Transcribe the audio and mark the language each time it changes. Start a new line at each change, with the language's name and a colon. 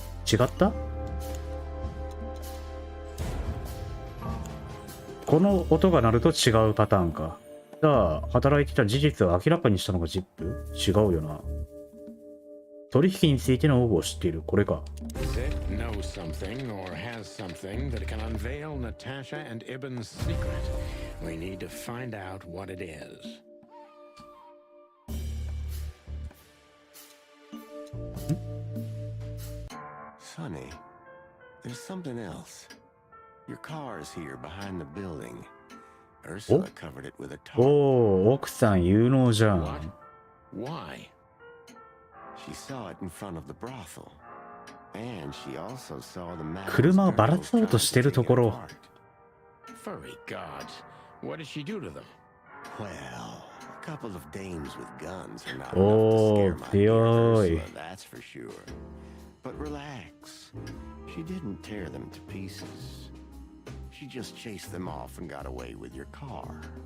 Japanese: 違った？この音が鳴ると違うパターンか。じゃあ働いてた事実を明らかにしたのがジップ？違うよな。取引についての多くを知っている。これか。
English: Zip knows something or has something that can unveil Natasha and Ibn's secret. We need to find out what it is. Sonny, there's something else. Your car's here behind the building. Ursula covered it with a tarp.
Japanese: おお、奥さん有能じゃん。
English: Why? She saw it in front of the brothel. And she also saw the man.
Japanese: 車をばらそうとしてるところ。
English: Furry gods. What did she do to them? Well, a couple of dames with guns are not Oh, enough to scare my dear boy. Ursula, that's for sure. But relax. She didn't tear them to pieces. She just chased them off and got away with your car.